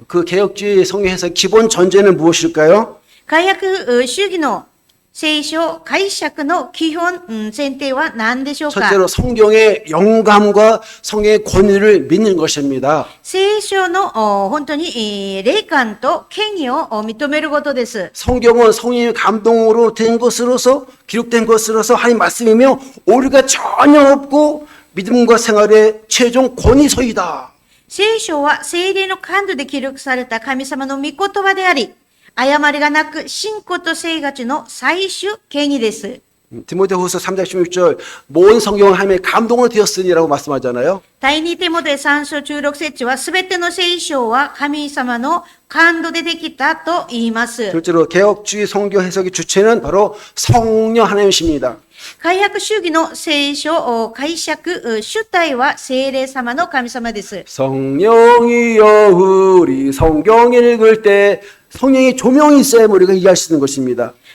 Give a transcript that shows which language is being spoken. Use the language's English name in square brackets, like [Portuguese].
[Korean] 그 개혁주의 성경 해석 기본 전제는 무엇일까요? [Japanese] 改悪主義の聖書解釈の基本前提は何でしょうか？ [Korean] 첫째로 성경의 영감과 성경의 권위를 믿는 것입니다. [Japanese] 聖書の本当に霊感と権威を認めることです。 [Korean] 성경은 성령의 감동으로 된 것으로서 기록된 것으로서 하나님 말씀이며 오류가 전혀 없고 믿음과 생활의 최종 권위서이다. [Japanese] 聖書は聖霊の感動で記録された神様の御言葉であり、誤りがなく信仰と生活の最終権威です。 [Korean] 디모데후서 3장 16절 모든 성경은 하나님의 감동으로 되었으니라고 말씀하잖아요. [Japanese] 第二テモテ3章16節はすべての聖書は神様の感動でできたと言います。 [Korean] 둘째로 개혁주의 성경 해석의 주체는 바로 성령 하나님이십니다. [Japanese] 改悪主義の聖書解釈主体は聖霊様の神様です。 [Korean] 성령이여 우리 성경 읽을 때 성령의 조명이 있어야 우리가 이해할 수 있는 것입니다.